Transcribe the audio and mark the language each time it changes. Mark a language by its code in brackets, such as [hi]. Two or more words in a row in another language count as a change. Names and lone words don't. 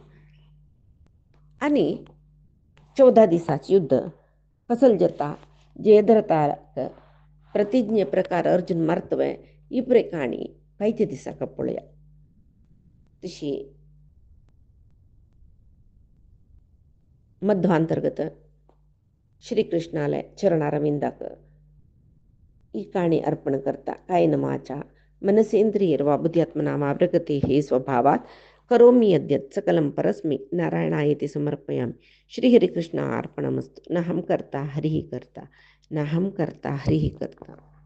[kok] आनी 14 दिसाचें युद्ध कसले जाता जयद्रथा प्रतिज्ञे प्रकार अर्जुन मारतवे ही पळय काणी 5 दिसाक पळया. तशी मध्वांतर्गत श्रीकृष्णाले चरणारविंदाक ही काणी अर्पण करता. [sa] कायेन वाचा मनसेंद्रियर्वा बुद्ध्यात्मना वा प्रकृते हे स्वभावात करोमि यद्यत् सकलं परस्मै नारायणायेति समर्पयामि. श्रीहरिकृष्ण अर्पणमस्तु. नाहं कर्ता हरिः कर्ता नाहं कर्ता हरिः कर्ता.